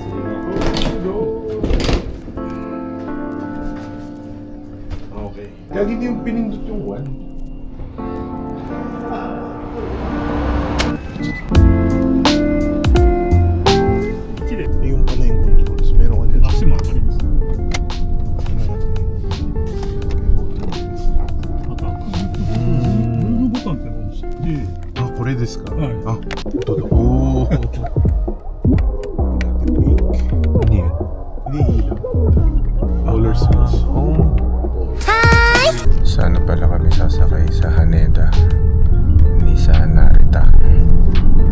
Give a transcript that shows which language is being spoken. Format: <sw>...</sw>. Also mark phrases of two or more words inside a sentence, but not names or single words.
<tl>Okay. Lagi niyo pinindot yung one. Yung pala yung controls. Meron ka dito. Kasi makakalimos. Ah,</tl> <ja>これですか?</ja> <tl>Ah, ito. Oh. Pink. Ano yan? Hindi ilaw.</tl> <en>Roller switch.</en> <tl>Sana pala kami sasakay sa Haneda, hindi sa Narita.</tl>